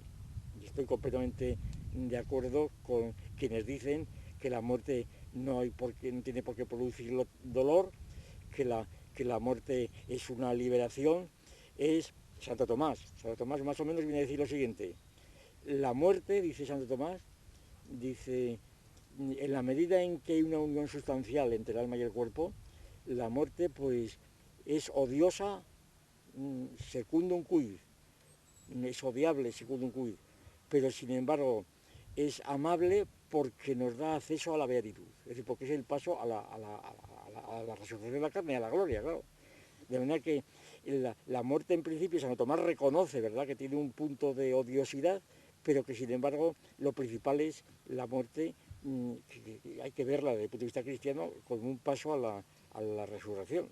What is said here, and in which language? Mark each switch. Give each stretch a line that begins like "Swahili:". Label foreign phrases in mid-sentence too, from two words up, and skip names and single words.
Spanish: Y estoy completamente de acuerdo con quienes dicen que la muerte no tiene por qué producir dolor, que la muerte es una liberación. Es Santo Tomás. Santo Tomás más o menos viene a decir lo siguiente: la muerte, dice Santo Tomás, dice, en la medida en que hay una unión sustancial entre el alma y el cuerpo, la muerte pues es odiosa
Latin: secundum quid,
Spanish: es odiable
Latin: secundum quid,
Spanish: pero sin embargo es amable porque nos da acceso a la beatitud, es decir, porque es el paso a la resurrección de la carne, a la gloria, claro. De manera que la muerte en principio Santo Tomás reconoce, ¿verdad?, que tiene un punto de odiosidad, pero que sin embargo lo principal es la muerte, que hay que verla desde el punto de vista cristiano como un paso a la resurrección.